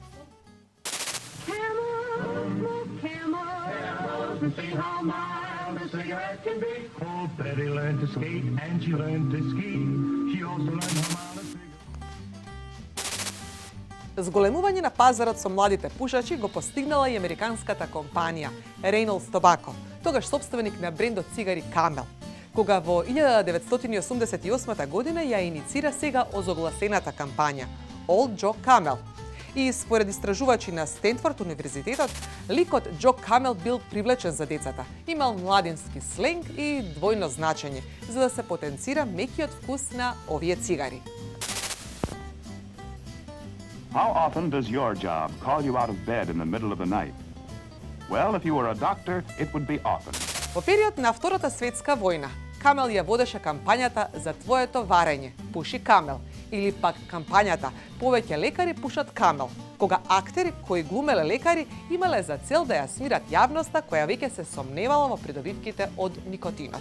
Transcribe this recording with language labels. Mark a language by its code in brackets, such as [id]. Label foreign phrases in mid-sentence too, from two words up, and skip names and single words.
[mk] Зголемување на пазарот со младите пушачи го постигнала и американската компанија Reynolds Tobacco, тогаш собственик на брендот цигари Camel, кога во 1988 година ја иницира сега озогласената кампања Old Joe Camel. И според истражувачи на Стенфорд универзитетот, ликот Джо Камел бил привлечен за децата, имал младински сленг и двојно значење, за да се потенцира мекиот вкус на овие цигари. [en] How often does your job call you out of bed in the middle of the night? Well, if you were a doctor, it would be often. [mk] Во период на Втората светска војна, Камел ја водеше кампањата за твоето варење, пуши Камел, или пак кампањата повеќе лекари пушат Камел, кога актери кои глумеле лекари имале за цел да ја смират јавноста која веќе се сомневала во придобивките од никотинот.